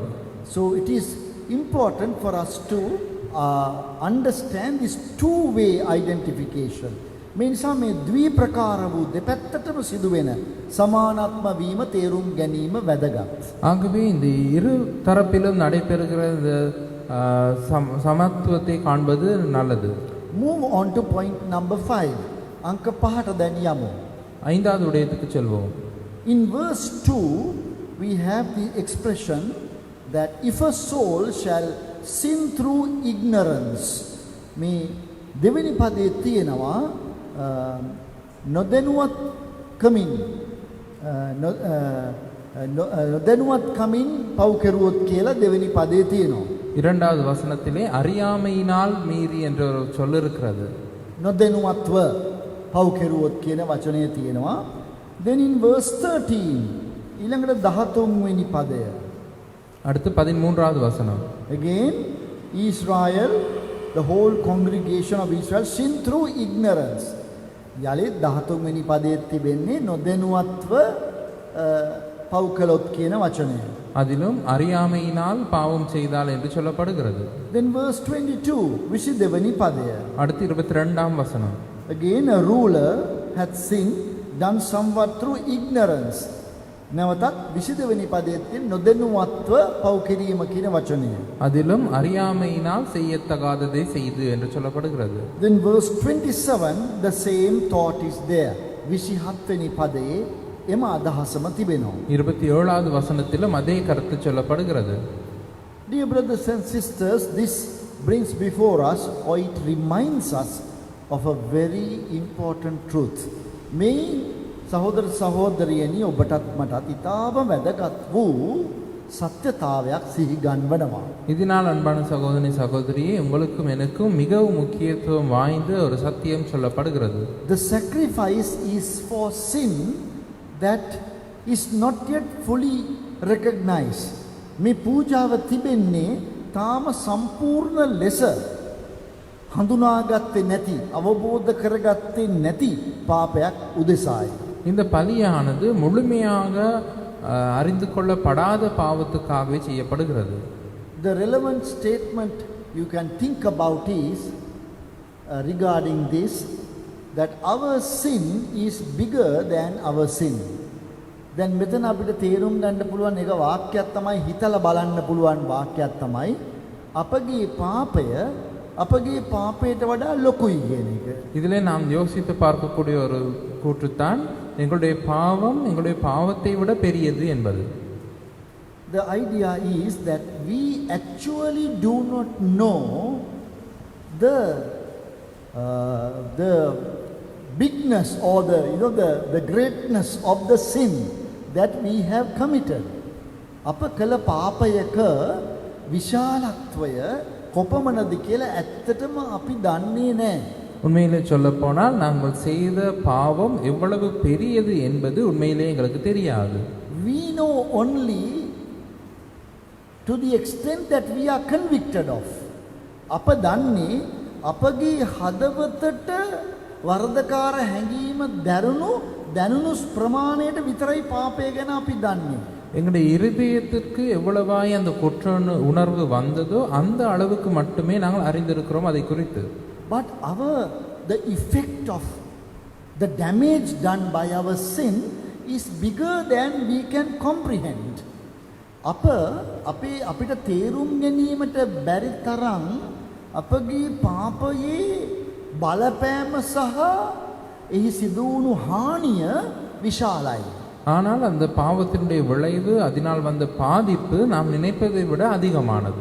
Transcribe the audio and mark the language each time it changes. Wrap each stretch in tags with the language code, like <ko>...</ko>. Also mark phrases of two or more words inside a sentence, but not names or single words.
<en>So it is important for us to understand this two-way identification.</en> <si>මේ නිසා මේ ද්විප්‍රකාර වූ දෙපැත්තටම සිදුවෙන සමානාත්ම වීම තේරුම් ගැනීම වැදගත්.</si> <ta>ஆகவே இந்த இரு தரப்பிலும் நடைபெறுகிற இந்த சமத்துவத்தை காண்பது நல்லது.</ta> <en>Move on to point number 5.</en> <si>අංක 5ට දැන් යමු.</si> <ta>ஐந்தாவது விடயத்துக்கு செல்வோம்.</ta> <en>In verse 2 we have the expression that if a soul shall sin through ignorance.</en> <si>මේ දෙවෙනි පදයේ තියෙනවා නොදැනුවත් කමින් නොදැනුවත් කමින් පව් කෙරුවොත් කියලා දෙවෙනි පදයේ තියෙනවා.</si> <ta>இரண்டாவது வசனத்திலே அறியாமையினால் மீறி என்ற ஒரு சொல் இருக்கிறது.</ta> <si>නොදැනුවත්ව පව් කෙරුවොත් කියන වචනය තියෙනවා.</si> <en>Then in verse 13</en> <si>ඊළඟට 13 වෙනි පදය.</si> <ta>அடுத்து 13வது வசனம்.</ta> <en>Again Israel, the whole congregation of Israel sin through ignorance.</en> <si>යලිත් 13 වෙනි පදයේ තිබෙන්නේ නොදැනුවත්ව පව් කළොත් කියන වචනය.</si> <ta>அதிலும் அறியாமையினால் பாவம் செய்தால் என்று சொல்லப்படுகிறது.</ta> <en>Then verse 22</en> <si>22 වෙනි පදය.</si> <ta>அடுத்து 22ஆம் வசனம்.</ta> <en>Again a ruler hath sinned, done somewhat through ignorance.</en> <si>නැවතත් 22 වෙනි පදයේ තියෙන නොදැනුවත්ව පව් කිරීම කියන වචනය.</si> <ta>அதிலும் அறியாமையினால் செய்யத்தகாததை செய்து என்று சொல்லப்படுகிறது.</ta> <en>Then verse 27 the same thought is there.</en> <si>27 වෙනි පදයේ එම අදහසම තිබෙනවා.</si> <ta>27வது வசனத்திலும் அதே கருத்து சொல்லப்படுகிறது.</ta> <en>Dear brothers and sisters, this brings before us, or it reminds us of a very important truth.</en> <si>මේ සහෝදර සහෝදරියනි ඔබටත් මටත් ඉතාම වැදගත් වූ සත්‍යතාවයක් සිහි ගන්වනවා.</si> <ta>இதனால் அன்பான சகோதரி சகோதரியே, உங்களுக்கும் எனக்கும் மிகவும் முக்கியத்துவம் வாய்ந்த ஒரு சத்தியம் சொல்லப்படுகிறது.</ta> <en>The sacrifice is for sin that is not yet fully recognized.</en> <si>මේ පූජාව තිබෙන්නේ තාම සම්පූර්ණ ලෙස හඳුනාගත්තේ නැති අවබෝධ කරගත්තේ නැති පාපයක් උදෙසායි.</si> <ta>இந்த பலியானது முழுமையாக அறிந்து கொள்ளப்படாத பாவத்துக்காகவே செய்யப்படுகிறது.</ta> <en>The relevant statement you can think about is regarding this, that our sin is bigger than our sin.</en> <si>දැන් මෙතන අපිට තේරුම් ගන්න පුළුවන් එක වාක්‍යයක් තමයි, හිතලා බලන්න පුළුවන් වාක්‍යයක් තමයි අපගේ පාපය අපගේ පාපයට වඩා ලොකුයි කියන එක.</si> <ta>இதிலே நாம் யோசித்து பார்க்கக்கூடிய ஒரு கூற்றுத்தான் எங்களுடைய பாவம் எங்களுடைய பாவத்தை விட பெரியது என்பது.</ta> <en>The idea is that we actually do not know the bigness or the greatness of the sin that we have committed.</en> <si>අප කළ පාපයක විශාලත්වය කොපමණද කියලා ඇත්තටම අපි දන්නේ නැහැ.</si> <ta>உண்மையிலே சொல்லப் போனால் நாங்கள் செய்த பாவம் எவ்வளவு பெரியது என்பது உண்மையிலே எங்களுக்கு தெரியாது.</ta> <en>We know only to the extent that we are convicted of.</en> <si>අප දන්නේ අපගේ හදවතට වරදකාර හැඟීම දැනුණු ප්‍රමාණයට විතරයි පාපය ගැන අපි දන්නේ.</si> <ta>எங்களுடைய இருதயத்திற்கு எவ்வளவாய் அந்த குற்ற உணர்வு வந்ததோ அந்த அளவுக்கு மட்டுமே நாங்கள் அறிந்திருக்கிறோம் அதை குறித்து.</ta> <en>But the effect of the damage done by our sin is bigger than we can comprehend.</en> <si>අපිට තේරුම් ගැනීමට බැරි තරම් අපගේ පාපයේ බලපෑම සහ එහි සිදු වුණු හානිය විශාලයි.</si> <ta>ஆனால் அந்த பாவத்தினுடைய விளைவு அதனால் வந்த பாதிப்பு நாம் நினைப்பதை விட அதிகமானது.</ta>